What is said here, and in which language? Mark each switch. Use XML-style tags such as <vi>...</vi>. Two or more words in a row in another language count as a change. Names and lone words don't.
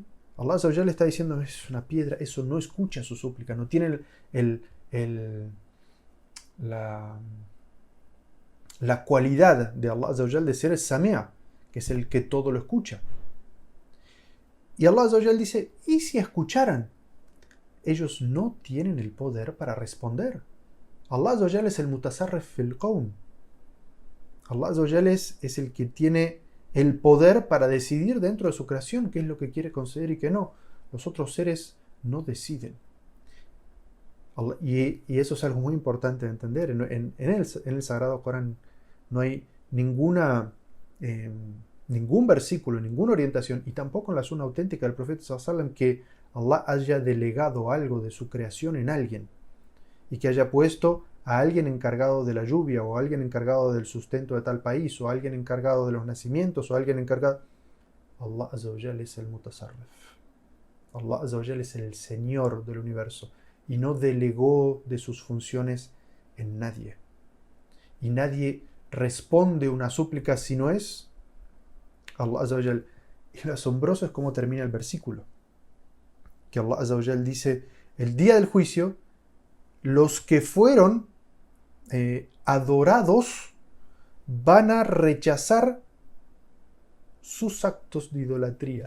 <ar>الله عز وجل</ar> <es>le está diciendo, es una piedra, eso no escucha su súplica, no tiene la, la cualidad de</es> <ar>الله عز وجل</ar> <es>de ser el Samea, que es el que todo lo escucha. Y</es> <ar>الله عز وجل</ar> <es>dice, ¿y si escucharan? Ellos no tienen el poder para responder.</es> <ar>الله عز وجل</ar> <es>es el</es> <ar>متصرف في القوم. الله عز وجل</ar> <es>es el que tiene el poder para decidir dentro de su creación qué es lo que quiere conceder y qué no. Los otros seres no deciden. Y eso es algo muy importante de entender. En el Sagrado Corán no hay ningún versículo, ninguna orientación, y tampoco en la Sunna auténtica del profeta</es> <ar>صلى الله عليه وسلم,</ar> <es>que Allah haya delegado algo de su creación en alguien y que haya puesto a alguien encargado de la lluvia, o a alguien encargado del sustento de tal país, o a alguien encargado de los nacimientos, o a alguien encargado.</es> <ar>الله عز وجل</ar> <es>es el mutasarrif.</es> <ar>الله عز وجل</ar> <es>es el Señor del universo y no delegó de sus funciones en nadie. Y nadie responde una súplica si no es</es> <ar>الله عز وجل.</ar> <es>Y lo asombroso es cómo termina el versículo. Que</es> <ar>الله عز وجل</ar> <es>dice, el día del juicio, los que fueron adorados van a rechazar sus actos de idolatría.</es>